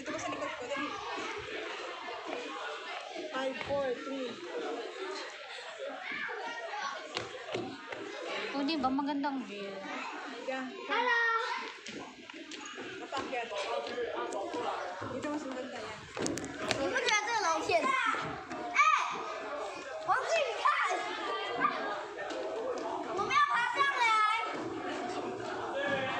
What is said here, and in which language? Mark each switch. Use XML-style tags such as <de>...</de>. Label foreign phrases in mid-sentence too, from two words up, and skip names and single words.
<tl>Dito ka sa likod ko. Dali. 5, 4, 3. O, di ba magandang view? Halika. Hello! Napakyat. Dito mas maganda yan.</tl> <zh>你不觉得这个龙线？哎，王志，你看，我们要爬上来。</zh>